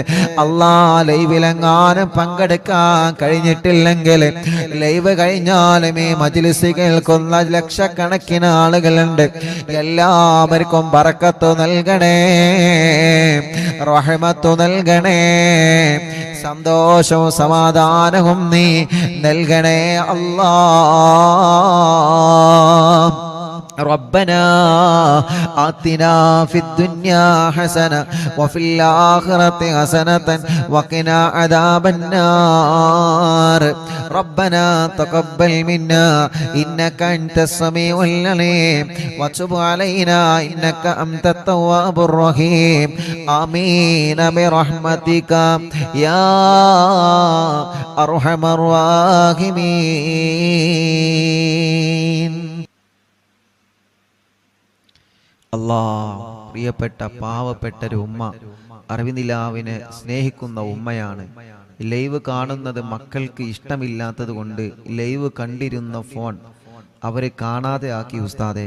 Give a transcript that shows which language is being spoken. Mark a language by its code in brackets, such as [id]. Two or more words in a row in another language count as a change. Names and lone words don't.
[ml] അല്ലാ, ലൈവിലെങ്ങാനും പങ്കെടുക്കാൻ കഴിഞ്ഞിട്ടില്ലെങ്കിൽ ലൈവ് കഴിഞ്ഞാലും ഈ മജ്‌ലിസ് കേൾക്കുന്ന ലക്ഷക്കണക്കിന് ആളുകളുണ്ട്. എല്ലാവർക്കും ബറക്കത്ത് നൽകണേ, റഹ്മത്ത് നൽകണേ, സന്തോഷവും സമാധാനവും നീ നൽകണേ അല്ലാഹ്. [ar] ربنا آتنا في الدنيا حسنة وفي الآخرة حسنة وقنا عذاب النار. ربنا تقبل منا إنك أنت السميع العليم وتب علينا إنك أنت التواب الرحيم. آمين برحمتك يا أرحم الراحمين. [ml] പ്രിയപ്പെട്ട പാവപ്പെട്ടൊരു ഉമ്മ, അറിവിനിലാവിനെ സ്നേഹിക്കുന്ന ഉമ്മയാണ്. ലൈവ് കാണുന്നത് മക്കൾക്ക് ഇഷ്ടമില്ലാത്തത് കൊണ്ട് ലൈവ് കണ്ടിരുന്ന ഫോൺ അവരെ കാണാതെ ആക്കി ഉസ്താദെ.